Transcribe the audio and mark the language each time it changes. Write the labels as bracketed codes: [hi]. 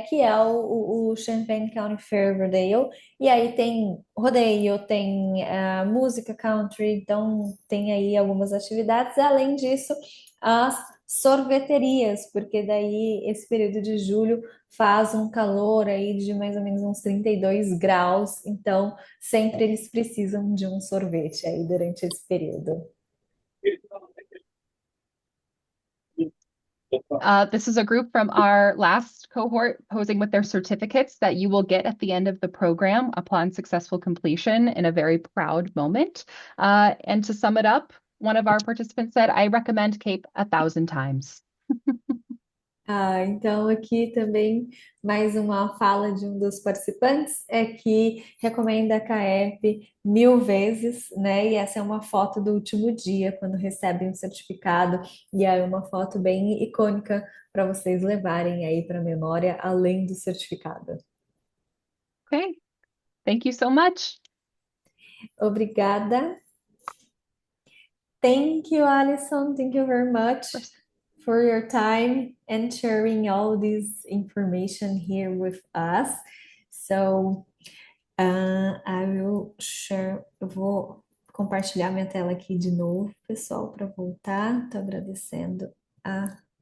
[pt] Que é o Champaign County Fair Rodeo. E aí tem rodeio, tem música country, então tem aí algumas atividades. Além disso, as sorveterias, porque daí esse período de julho faz um calor aí de mais ou menos uns 32 graus, então sempre eles precisam de um sorvete aí durante esse período. [en] This is a group from our last cohort posing with their certificates that you will get at the end of the program upon successful completion in a very proud moment. And to sum it up, one of our participants said, I recommend CAPE 1,000 times. [pt] Então aqui também mais uma fala de um dos participantes é que recomenda a CAEP 1000 vezes, né? E essa é uma foto do último dia, quando recebem o certificado, e é uma foto bem icônica para vocês levarem aí para a memória, além do certificado. [en] Okay, thank you so much. [pt] Obrigada. [en] Thank you, Alison. Thank you very much for your time and sharing all this information here with us. So, I will share. [pt] Eu vou compartilhar minha tela aqui de novo, pessoal, para voltar. Estou agradecendo a.